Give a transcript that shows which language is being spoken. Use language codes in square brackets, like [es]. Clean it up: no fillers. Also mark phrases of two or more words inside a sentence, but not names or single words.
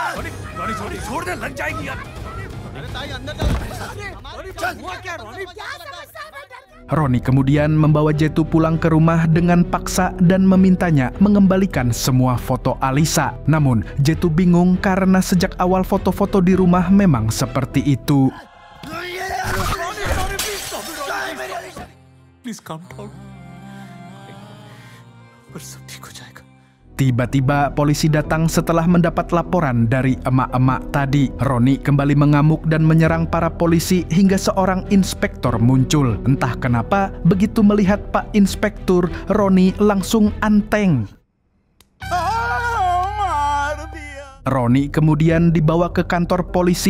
[id] Roni kemudian membawa Jetu pulang ke rumah dengan paksa dan memintanya mengembalikan semua foto Alisa. Namun, Jetu bingung karena sejak awal foto-foto di rumah memang seperti itu. [en] Please calm down. [hi] सब ठीक हो जाएगा. [id] Tiba-tiba polisi datang setelah mendapat laporan dari emak-emak tadi. Roni kembali mengamuk dan menyerang para polisi hingga seorang inspektor muncul. Entah kenapa, begitu melihat Pak Inspektur, Roni langsung anteng. Roni kemudian dibawa ke kantor polisi.